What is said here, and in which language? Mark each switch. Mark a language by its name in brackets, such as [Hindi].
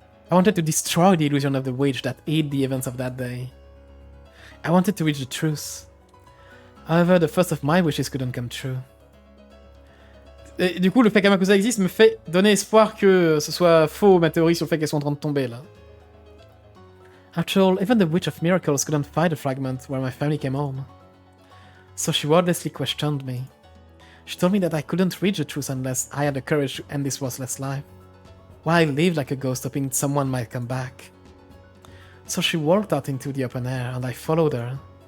[English] I wanted to destroy the illusion of the witch that hid the events of that day. I wanted to reach the truth. However, the first of my wishes couldn't come true. [French] Et du coup, le fait qu'Amakusa existe me fait donner espoir que ce soit faux, ma théorie sur le fait qu'elles sont en train de tomber là. [English] After all, even the Witch of Miracles couldn't find the fragment where my family came home. So she wordlessly questioned me. She told me that I couldn't reach the truth unless I had the courage to end this worthless life. While I lived like a ghost hoping someone might come back. So she walked out into the open air and I followed her.